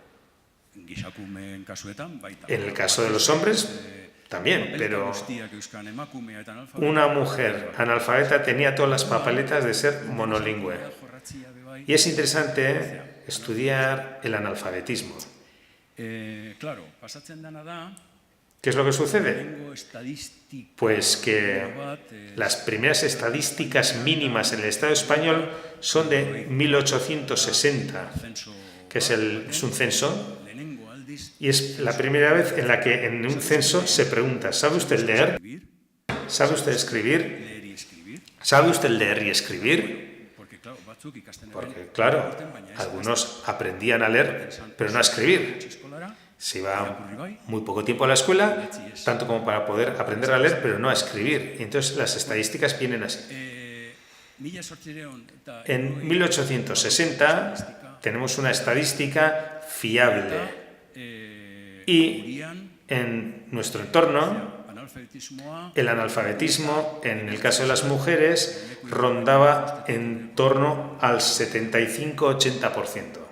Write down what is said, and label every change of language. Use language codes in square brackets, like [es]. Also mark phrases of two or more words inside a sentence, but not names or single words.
[es] En el caso de los hombres, también, pero una mujer analfabeta tenía todas las papeletas de ser monolingüe. Y es interesante estudiar el analfabetismo. Claro, [eu] pasatzen dana da, [es] ¿Qué es lo que sucede? [eu] lehenengo estadistika [es] Pues que las primeras estadísticas mínimas en el Estado español son de 1860, que es un censo, [eu] lehenengo aldiz [es] y es la primera vez en la que en un censo se pregunta, ¿sabe usted leer? ¿Sabe usted escribir? leer y escribir, ¿Sabe usted leer y escribir? porque, claro, [eu] batzuk ikasten [es] Porque, claro, algunos aprendían a leer, pero no a escribir. eskolara, Se iba muy poco tiempo a la escuela, tanto como para poder aprender a leer, pero no a escribir. Y entonces las estadísticas vienen así. En 1860 tenemos una estadística fiable y en nuestro entorno el analfabetismo, en el caso de las mujeres, rondaba en torno al 75-80%.